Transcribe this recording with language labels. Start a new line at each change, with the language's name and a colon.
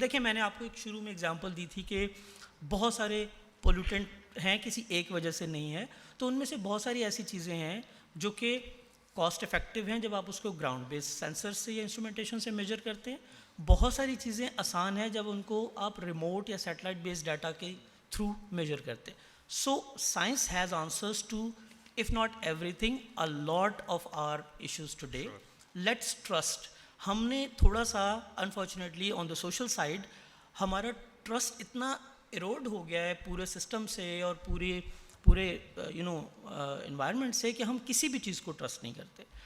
Urdu: دیکھیں میں نے آپ کو ایک شروع میں اگزامپل دی تھی کہ بہت سارے پولوٹنٹ ہیں, کسی ایک وجہ سے نہیں ہے, تو ان میں سے بہت ساری ایسی چیزیں ہیں جو کہ کاسٹ افیکٹو ہیں جب آپ اس کو گراؤنڈ بیس سینسر سے یا انسٹرومنٹیشن سے میجر کرتے ہیں. بہت ساری چیزیں آسان ہیں جب ان کو آپ ریموٹ یا سیٹلائٹ بیس ڈاٹا کے تھرو میجر کرتے ہیں.
English: So science has answers to if not everything, a lot of our issues today. Let's trust.
Urdu: ہم نے تھوڑا سا
English: unfortunately on the social side
Urdu: ہمارا ٹرسٹ اتنا ایروڈ ہو گیا ہے پورے سسٹم سے اور پورے انوائرمنٹ سے کہ ہم کسی بھی چیز کو ٹرسٹ نہیں کرتے.